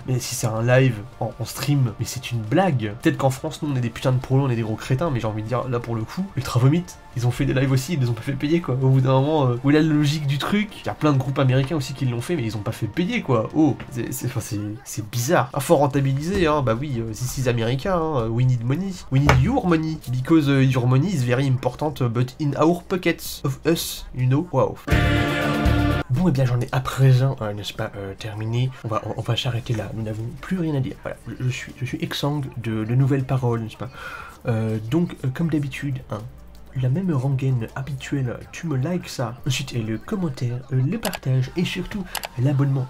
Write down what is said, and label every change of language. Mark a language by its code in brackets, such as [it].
[fr] Mais si c'est un live en stream, mais c'est une blague. Peut-être qu'en France, nous, on est des putains de prolos, on est des gros crétins, mais j'ai envie de dire, là, pour le coup, Ultra Vomit, ils ont fait des lives aussi, ils les ont pas fait payer, quoi. Au bout d'un moment, où est la logique du truc? Il y a plein de groupes américains aussi qui l'ont fait, mais ils ont pas fait payer, quoi. Oh, c'est bizarre. Ah, faut rentabiliser, hein. Bah oui, [en] this is [fr] américain, hein. [en] We need money. We need your money. Because your money is very important, but in our pockets of us, you know. Wow. [fr] Bon, et bien j'en ai à présent, n'est-ce pas, terminé. On va s'arrêter là, nous n'avons plus rien à dire. Voilà, je suis exsangue de nouvelles paroles, n'est-ce pas. Donc, comme d'habitude, hein, la même rengaine habituelle, tu me likes ça. Ensuite, le commentaire, le partage et surtout l'abonnement.